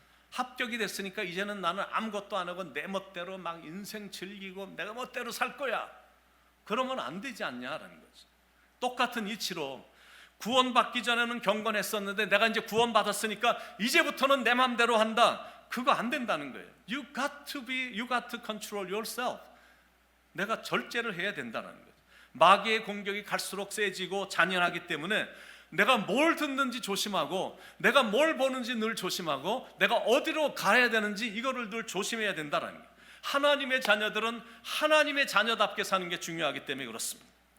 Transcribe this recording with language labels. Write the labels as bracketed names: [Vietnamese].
[Korean] 합격이 됐으니까 이제는 나는 아무것도 안 하고 내 멋대로 막 인생 즐기고 내가 멋대로 살 거야. 그러면 안 되지 않냐라는 거죠. 똑같은 이치로 구원받기 전에는 경건했었는데 내가 이제 구원받았으니까 이제부터는 내 맘대로 한다. 그거 안 된다는 거예요. [English] You got to control yourself. [Korean] 내가 절제를 해야 된다는 거예요. 마귀의 공격이 갈수록 세지고 잔인하기 때문에 내가 뭘 듣는지 조심하고, 내가 뭘 보는지 늘 조심하고, 내가 어디로 가야 되는지 이거를 늘 조심해야 된다는 거예요. 하나님의 자녀들은 하나님의 자녀답게 사는 게 중요하기 때문에 그렇습니다.